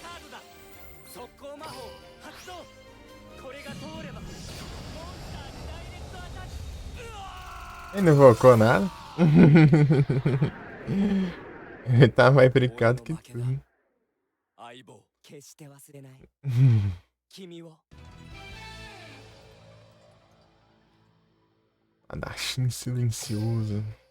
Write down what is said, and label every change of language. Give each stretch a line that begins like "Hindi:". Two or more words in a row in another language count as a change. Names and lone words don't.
Japanese: だ。速攻魔法発動。これが通ればモンスターにダイレクトアタック。うわ
Portuguese: Ele não invocou nada. Ele tá mais brincado que tudo.
Japanese: 相棒決して忘れない君を。
Portuguese: Adachim silencioso.